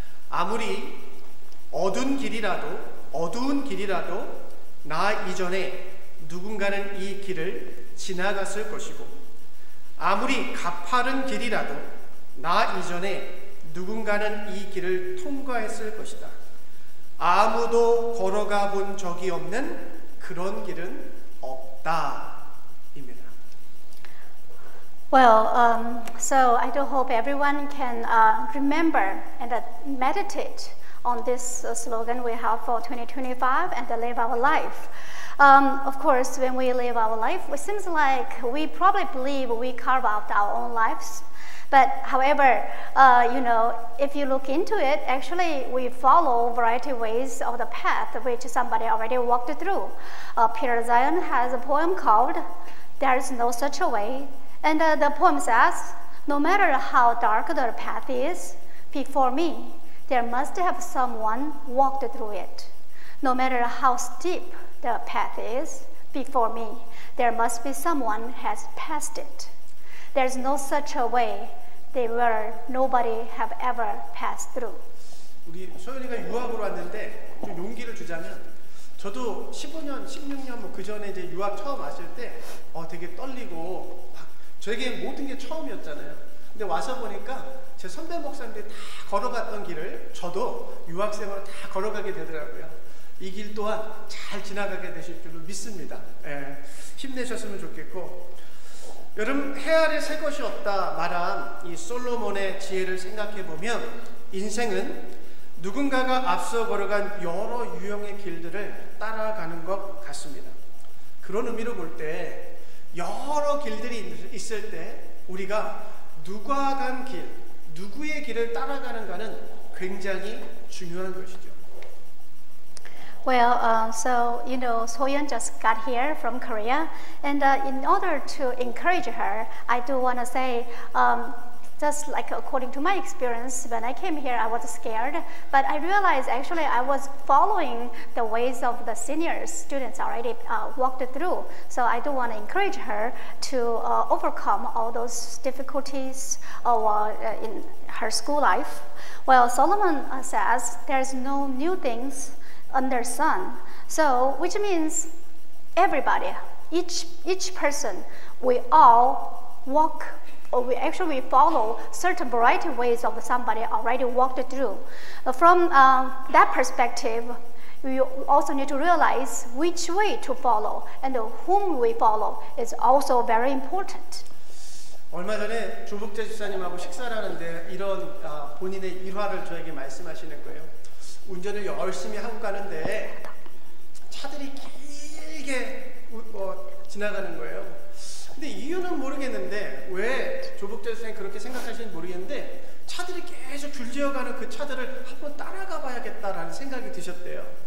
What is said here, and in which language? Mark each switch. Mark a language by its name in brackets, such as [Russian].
[Korean] 아무리 어두운 길이라도 나 이전에 누군가는 이 길을 지나갔을 것이고 아무리 가파른 길이라도 나 이전에 누군가는 이 길을 통과했을 것이다. 아무도 걸어가 본 적이 없는 그런 길은 없다입니다. [English] Well, so I do hope everyone can remember and meditate on this slogan we have for 2025 and live our life. Of course, when we live our life, it seems like we probably believe we carve out our own lives. But however, if you look into it, actually we follow a variety of ways of the path which somebody already walked through. Peter Zion has a poem called There is No Such a Way. And the poem says, no matter how dark the path is before me, there must have someone walked through it. No matter how steep the path is before me, there must be someone has passed it. There's no such a way where nobody have ever passed through. [Korean] 우리 소연이가 유학으로 왔는데 좀 용기를 주자면 저도 15년, 16년 뭐 그 전에 이제 유학 처음 왔을 때 되게 떨리고 저에게 모든 게 처음이었잖아요. 근데 와서 보니까 제 선배 목사님들이 다 걸어갔던 길을 저도 유학생으로 다 걸어가게 되더라고요. 이 길 또한 잘 지나가게 되실 줄로 믿습니다. 힘내셨으면 좋겠고, 여러분, 해 아래 새 것이 없다 말한 이 솔로몬의 지혜를 생각해 보면 인생은 누군가가 앞서 걸어간 여러 유형의 길들을 따라가는 것 같습니다. 그런 의미로 볼 때 여러 길들이 있을 때 우리가 누가 간 길, 누구의 길을 따라가는가는 굉장히 중요한 것이죠. [English] Well, so Soyeon just got here from Korea, and in order to encourage her, I do want to say, just like according to my experience, when I came here, I was scared, but I realized actually I was following the ways of the senior students already walked through. So I do want to encourage her to overcome all those difficulties in her school life. Well, Solomon says there's no new things under sun. So, which means everybody, each person, we all walk, or we actually follow certain variety of ways of somebody already walked through. From that perspective, we also need to realize which way to follow and whom we follow is also very important. [Korean] 얼마 전에 조복재 집사님하고 식사를 하는데 이런 본인의 일화를 저에게 말씀하시는 거예요. 운전을 열심히 하고 가는데 차들이 길게 지나가는 거예요. 근데 이유는 모르겠는데 왜 조복재 선생님이 그렇게 생각하시는지 모르겠는데 차들이 계속 줄지어가는 그 차들을 한번 따라가 봐야겠다라는 생각이 드셨대요.